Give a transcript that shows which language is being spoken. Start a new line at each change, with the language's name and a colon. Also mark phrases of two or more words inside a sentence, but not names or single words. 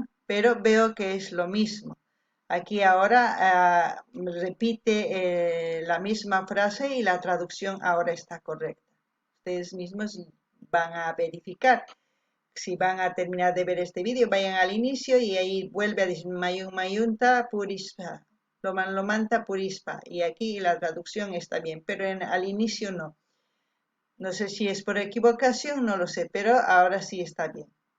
Spanish: Pero veo que es lo mismo. Aquí ahora repite la misma frase y la traducción ahora está correcta. Ustedes mismos van a verificar. Si van a terminar de ver este vídeo, vayan al inicio y ahí vuelve a decir
Quechua: mayun mayunta purispa, loman lomanta purispa.
Spanish: Y aquí la traducción está bien, pero al inicio no. No sé si es por equivocación, no lo sé, pero ahora sí está bien.